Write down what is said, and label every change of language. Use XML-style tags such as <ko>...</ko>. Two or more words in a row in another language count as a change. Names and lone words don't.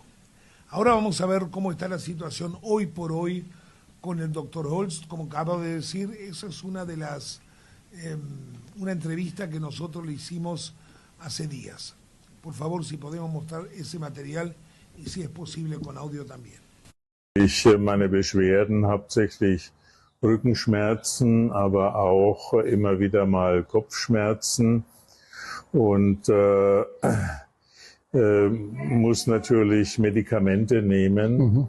<es>Ahora vamos a ver cómo está la situación hoy por hoy con el doctor Holst. Como acabo de decir, esa es una de las una entrevista que nosotros le hicimos hace días. Por favor, si podemos mostrar ese material y si es posible con audio también.</es> <de>Meine Beschwerden hauptsächlich Rückenschmerzen, aber auch immer wieder mal Kopfschmerzen und muss natürlich Medikamente nehmen.</de>